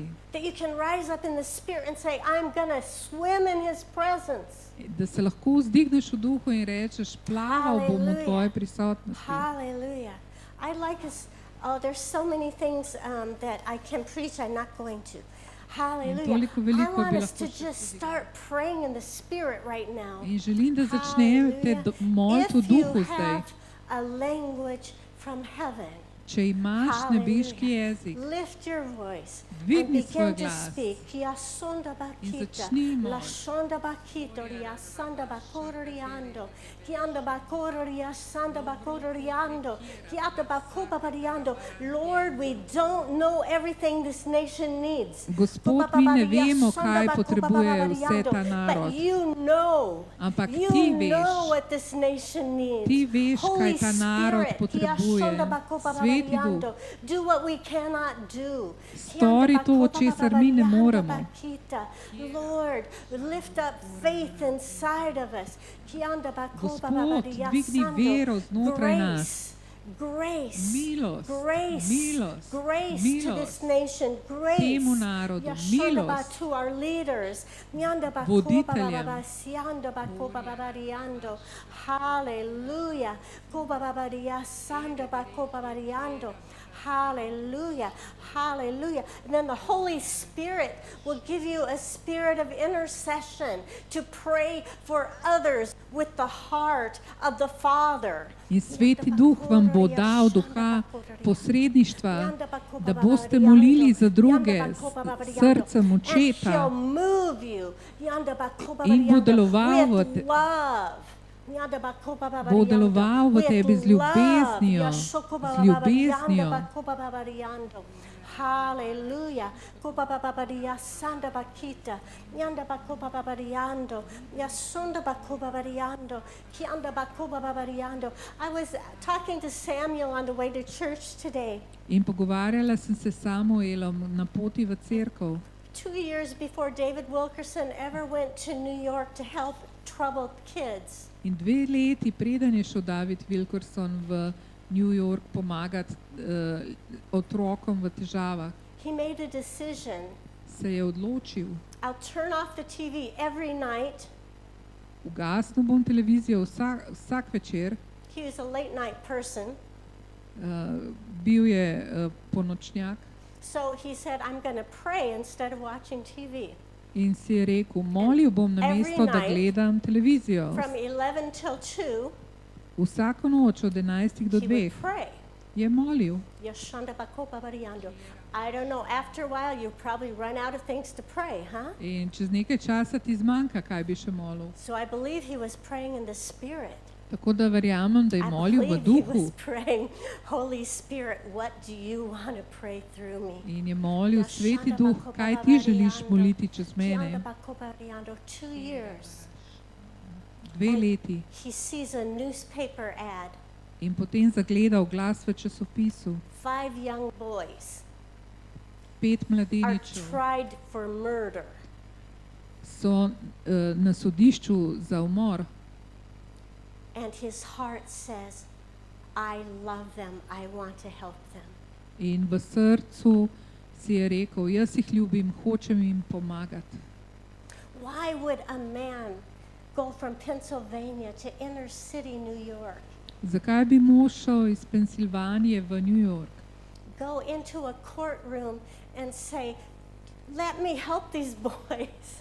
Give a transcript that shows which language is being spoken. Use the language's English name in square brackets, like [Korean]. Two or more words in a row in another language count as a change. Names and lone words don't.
[English] That you can rise up in the Spirit and say, I'm going to swim in His presence. [Slovenian] da se lahko vzdigneš v duhu in rečeš, plaval bom v [English] Hallelujah. [Slovenian] tvoji prisotnosti. Hallelujah. I like us. Oh, there's so many things that I can preach. I'm not going to. Hallelujah. toliko [English] I [Slovenian] veliko [English] want [Slovenian] bi [English] us [Slovenian] lahko [English] to [Slovenian] še [English] just start praying in the Spirit right now. [Slovenian] In želim, da začnete moliti v [English] If you [Slovenian] duhu zdaj. [English] have a language from heaven, [Slovenian] Če imaš nebeški [English] hallelujah, [Slovenian] jezik, [English] lift your voice and [Slovenian] dvigni svoj [English] begin to [Slovenian] glas [English] speak. Kia sonda bakita, [Slovenian] začni la moliti. sonda bakito, ria sanda bakoro riando, kianda bakoro ria sanda bakoro riando, kiata bakoba bariando. [English] Lord, we don't know everything this nation needs. [Slovenian] Gospod, mi ne vemo, kaj potrebuje vse ta narod. [English] But you know, [Slovenian] Ampak [English] you [Slovenian] ti veš. [English] know what this nation needs. [Slovenian] Ti veš, [English] Holy [Slovenian] kaj ta narod [English] Spirit, [Slovenian] potrebuje. kia sonda bakoba Sveti Duh, bariando, [English] do what we cannot do. [Slovenian] Stori to, česar mi ne moremo. [English] Lord, lift up faith inside of us. [Slovenian] Gospod, dvigni vero znotraj nas. [English] Grace, [Slovenian] Milost, [English] grace, [Slovenian] milost, [English] grace to this [Slovenian] milost [English] nation, grace. [Slovenian] temu narodu, milost [English] To our leaders. [Slovenian] voditeljem. [English] Hallelujah. Hallelujah. Hallelujah. And then the Holy Spirit will give you a spirit of intercession to pray for others with the heart of the Father. [Slovenian] In Sveti Duh vam bo dal duha posredništva, da boste molili za druge s srcem očeta in bo deloval v tebi z ljubeznijo, z ljubeznijo. Hallelujah. Sanda bakita. Yanda bakoba babariando. Yasunda bakoba babariando. Kianda bakoba babariando. [English] I was talking to Samuel on the way to church today. [Slovenian] In pogovarjala sem se s Samuelom na poti v cerkev. [English] 2 years before David Wilkerson ever went to New York to help troubled kids. [Slovenian] In 2 leti preden je šel David Wilkerson v New York pomagati otrokom v težavah, [English] He made a decision. [Slovenian] se je odločil, [English] I'll turn off the TV every night. [Slovenian] ugasnil bom televizijo vsak večer. [English] He was a late night person. [Slovenian] Bil je ponočnjak [English] So he said, I'm going to pray instead of watching TV. [Slovenian] in si je rekel, molil bom namesto, da gledam televizijo. [English] From 11 till 2, [Slovenian] Vsako noč od 11 do [English] he [Slovenian] 2 [English] would pray. [Slovenian] je molil. [English] I don't know, after a while you probably run out of things to pray, huh? [Slovenian] In čez nekaj časa ti zmanjka, kaj bi še molil. [English] So I believe he was praying in the Spirit. [Slovenian] Tako da verjamem, da je [English] I [Slovenian] molil v [English] believe he [Slovenian] duhu [English] was praying, Holy Spirit, what do you want to pray through me? [Slovenian] in je molil, Sveti Duh, kaj ti želiš moliti čez mene. [English] 2 years. [Slovenian] 2 leti. [English] He sees a newspaper ad. [Slovenian] In potem zagleda oglas v časopisu. [English] 5 young boys [Slovenian] 5 [English] are [Slovenian] mladeničev [English] tried for murder. [Slovenian] so na sodišču za umor. [English] And his heart says, I love them, I want to help them. [Slovenian] In v srcu si je rekel, jaz jih ljubim, hočem jim pomagati. [English] Why would a man go from Pennsylvania to inner city New York, [Slovenian] Zakaj bi mož šel iz Pensilvanije v New York? [English] go into a courtroom and say, let me help these boys?